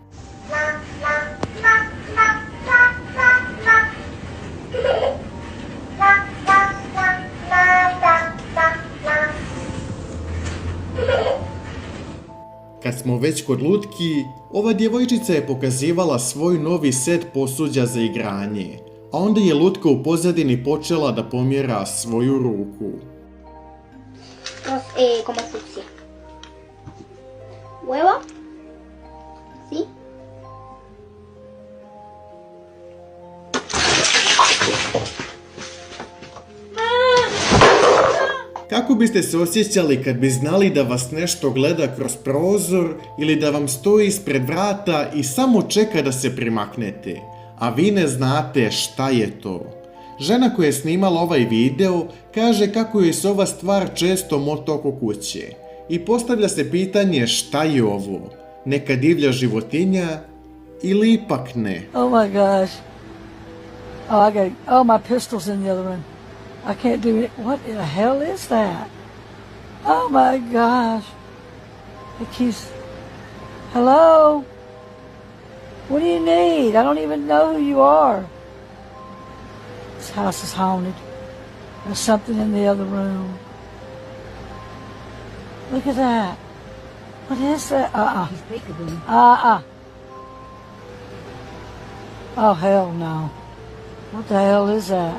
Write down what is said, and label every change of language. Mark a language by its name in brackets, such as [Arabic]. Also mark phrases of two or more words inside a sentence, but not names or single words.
[Bosnian] Kad smo već kod lutki, ova djevojčica je pokazivala svoj novi set posuđa za igranje, a onda je lutka u pozadini počela da pomjera svoju ruku. [Spanish] Como fucsia. Huevo. ¿Sí? [Bosnian] Kako biste se osjećali kad bi znali da vas nešto gleda kroz prozor ili da vam stoji ispred vrata i samo čeka da se primaknete, a vi ne znate šta je to? Žena koja je snimala ovaj video kaže kako joj se ova stvar često mota oko kuće i postavlja se pitanje šta je ovo, neka divlja životinja ili ipak ne. [English] Oh my gosh. Oh, my pistol's in the other room. I can't do it. What the hell is that? Oh my gosh. It keeps... Hello? What do you need? I don't even know who you are. This house is haunted. There's something in the other room. Look at that. What is that? Oh, hell no. What the hell is that?